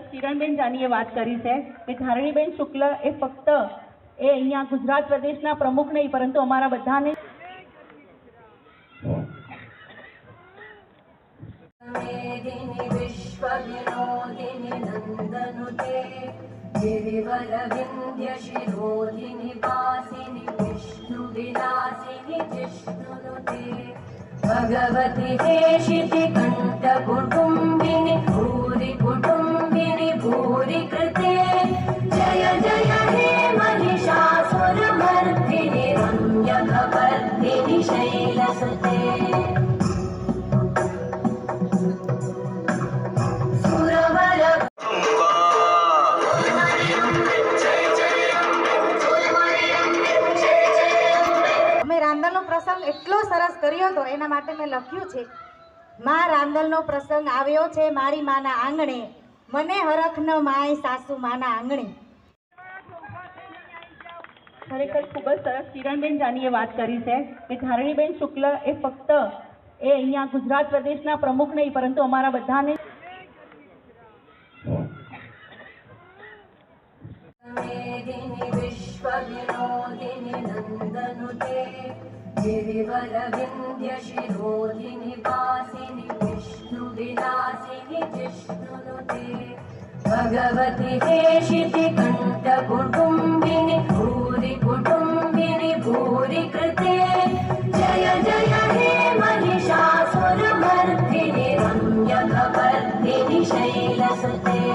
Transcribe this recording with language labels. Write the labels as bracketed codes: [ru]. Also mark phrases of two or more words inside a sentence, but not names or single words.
[gu] કિરણબેન જાનીએ વાત કરી છે કે ધારણીબેન શુક્લ એ ફક્ત અહીંયા ગુજરાત પ્રદેશના પ્રમુખ નહીં, પરંતુ અમારા બધાને [sa] વિશ્વ વિનોદિની નંદનુતે गिरिवर विंध्य शिरोधिनि वासिनि विष्णु विलासिनि जिष्णुनुते भगवति हेशिति कंठ कुटुंबिनि भूरि कुटुंबिनि भूरि कृते जय जय हे महिषासुरमर्दिनि रम्यकपर्दिनि शैलसुते [gu] રાંદલનો પ્રસંગ એટલો સરસ કર્યો હતો, એના માટે મેં લખ્યું છે, માં રાંદલનો પ્રસંગ આવ્યો છે મારી માના આંગણે, મને હરખ ન માય સાસુ માના આંગણે. ખરેખર ખૂબ જ સરસ. કિરણબેન જાનીએ વાત કરી છે કે ધારણીબેન શુક્લ એ ફક્ત અહીંયા ગુજરાત પ્રદેશના પ્રમુખ નહીં, પરંતુ અમારા બધાને [sa] विश्व विनोदिनि नंदनुते गिरिवर विंध्य शिरोधिनि वासिनि विष्णु विलासिनि जिष्णुनुते भगवति हेशिति कंठ कुटुंबिनि भूरि कुटुंबिनि भूरि कृते जय जय हे महिषासुरमर्दिनि रम्यकपर्दिनि शैलसुते